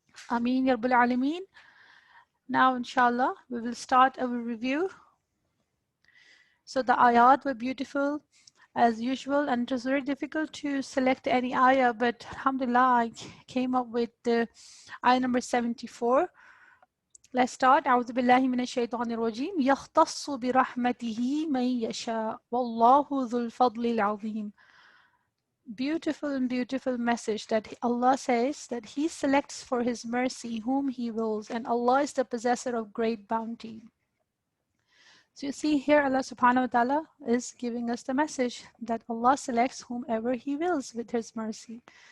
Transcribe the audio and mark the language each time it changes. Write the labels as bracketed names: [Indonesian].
[English] Ameen ya Rabbal Alameen. Now inshallah we will start our review. So the ayat were beautiful as usual, and it was very difficult to select any ayah, but alhamdulillah I came up with the ayah number 74. Let's start. [Arabic] أعوذ بالله من الشيطان الرجيم يختص برحمته من يشاء والله ذو الفضل العظيم. [English] Beautiful and beautiful message that Allah says that He selects for His mercy whom He wills, and Allah is the possessor of great bounty. So you see here Allah subhanahu wa ta'ala is giving us the message that Allah selects whomever He wills with His mercy.